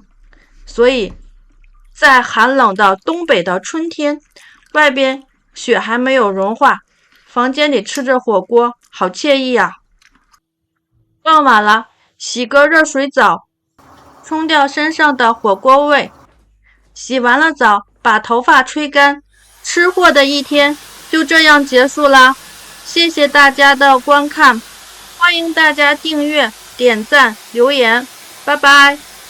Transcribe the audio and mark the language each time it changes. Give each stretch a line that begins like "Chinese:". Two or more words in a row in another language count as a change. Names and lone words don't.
Chinese: 所以在寒冷的東北的春天，外邊雪還沒有融化，房間裡吃着火鍋，好愜意啊。傍晚了，洗個熱水澡，沖掉身上的火鍋味。洗完了澡，把頭髮吹乾，吃貨的一天就這樣結束啦。謝謝大家的觀看，歡迎大家訂閱、點讚、留言，拜拜。